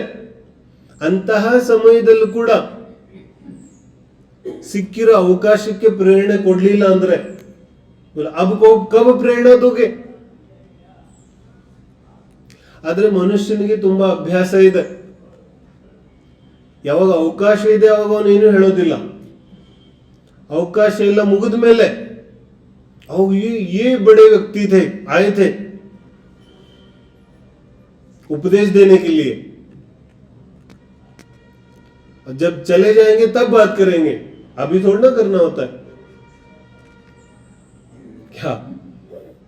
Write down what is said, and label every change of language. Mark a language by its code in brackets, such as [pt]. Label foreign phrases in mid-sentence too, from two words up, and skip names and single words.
[kn] ಅಂತಹ ಸಮಯದಲ್ಲೂ ಕೂಡ ಸಿಕ್ಕಿರೋ ಅವಕಾಶಕ್ಕೆ ಪ್ರೇರಣೆ ಕೊಡ್ಲಿಲ್ಲ ಅಂದ್ರೆ [hi] कब प्रेरणा दोगे. [kn] ಆದ್ರೆ ಮನುಷ್ಯನಿಗೆ ತುಂಬಾ ಅಭ್ಯಾಸ ಇದೆ. ಯಾವಾಗ ಅವಕಾಶ ಇದೆ ಅವಾಗ ಅವನೇನು ಹೇಳೋದಿಲ್ಲ. ಅವಕಾಶ ಎಲ್ಲ ಮುಗಿದ ಮೇಲೆ ಅವು [hi] ये बड़े व्यक्ति थे, आए थे उपदेश देने के लिए, जब चले जाएंगे तब बात करेंगे, अभी थोड़ा ना करना होता है क्या?